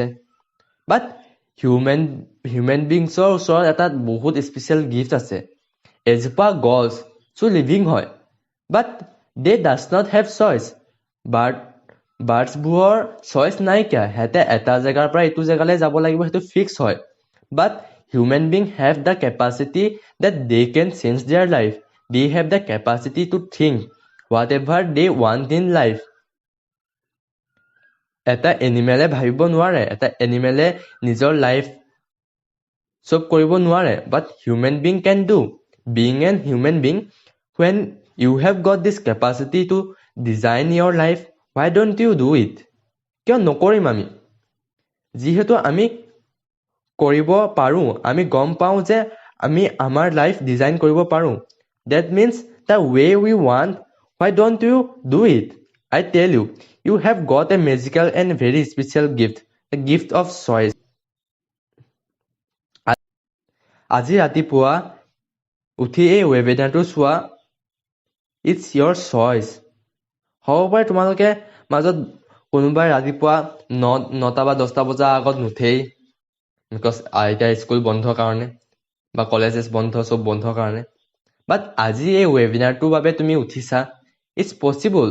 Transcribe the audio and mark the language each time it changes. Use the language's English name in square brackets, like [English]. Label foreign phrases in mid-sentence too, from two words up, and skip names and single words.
[English] but human beingsৰ [Assamese] ওচৰত এটা বহুত স্পেচিয়েল গিফ্ট আছে। এজোপা গছ লিভিং হয়, [English] but they does not have choice. [Assamese] বাৰ্ডছবোৰৰ চইচ নাইকিয়া, সিহঁতে এটা জেগাৰ পৰা এইটো জেগালৈ যাব লাগিব, সেইটো ফিক্স হয়। বাট [English] human beings have the capacity that they can change their life. They have the capacity to think whatever they want in life. [Assamese] এটা এনিমেলে ভাবিব নোৱাৰে, এটা এনিমেলে নিজৰ লাইফ চব কৰিব নোৱাৰে, [English] but human being can do. Being an human being, when you have got this capacity to design your life, why don't you do it? [Assamese] কিয় নকৰিম আমি? যিহেতু আমি কৰিব পাৰো, আমি গম পাওঁ যে আমি আমাৰ [English] life design [Assamese] কৰিব পাৰো. [English] That means the way we want, why don't you do it? I tell you, you have got a magical and very special gift, the gift of choice. [Assamese] আজি ৰাতিপুৱা উঠি এই ৱেবিনাৰটো চোৱা, [English] it's your choice. [Assamese] হ'ব পাৰে তোমালোকে মাজত কোনোবাই ৰাতিপুৱা 9টা বা 10টা বজাৰ আগত নুঠেই, বিকজ এতিয়া স্কুল বন্ধৰ কাৰণে বা কলেজেছ বন্ধ, চব বন্ধৰ কাৰণে, বাট আজি এই ৱেবিনাৰটোৰ বাবে তুমি উঠিছা, [English] it's possible.